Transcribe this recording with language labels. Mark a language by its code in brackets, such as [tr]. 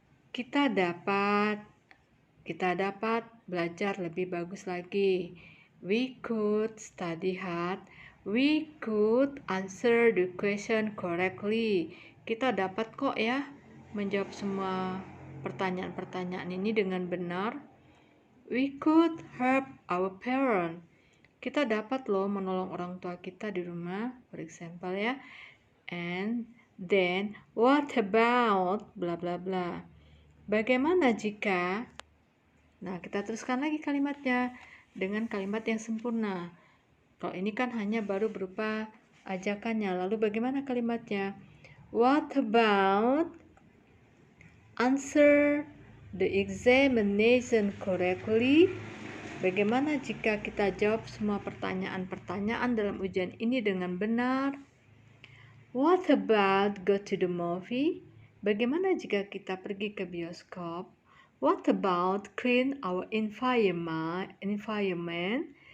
[id] Kita dapat belajar lebih bagus lagi. [en] We could study hard. We could answer the question correctly. [id] Kita dapat kok ya menjawab semua pertanyaan-pertanyaan ini dengan benar. We could help our parents. Kita dapat loh menolong orang tua kita di rumah, [en] for example [id] ya. And [en] Then, what about bla bla bla. [id] Bagaimana jika? Nah, kita teruskan lagi kalimatnya dengan kalimat yang sempurna. Kalau ini kan hanya baru berupa ajakannya. Lalu bagaimana kalimatnya? [en] What about answer the examination correctly? [id] Bagaimana jika kita jawab semua pertanyaan-pertanyaan dalam ujian ini dengan benar? [en] What about go to the movie? [id] Bagaimana jika kita pergi ke bioskop? [en] What about clean our environment?